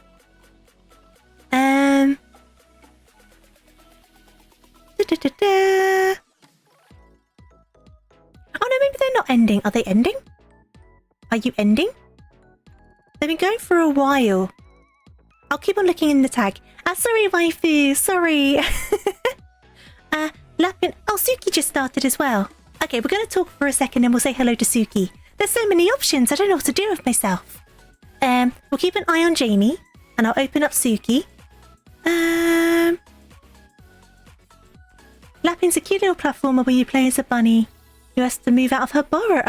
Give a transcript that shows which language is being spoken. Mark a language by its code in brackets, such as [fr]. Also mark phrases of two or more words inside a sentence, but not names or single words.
[en] Oh no, maybe they're not ending. Are they ending? Are you ending? They've been going for a while. I'll keep on looking in the tag. Sorry, waifu. Sorry. Lapin. Oh, Suki just started as well. Okay, we're going to talk for a second and we'll say hello to Suki. There's so many options. I don't know what to do with myself. We'll keep an eye on Jamie and I'll open up Suki. Lapin's a cute little platformer where you play as a bunny who has to move out of her burrow.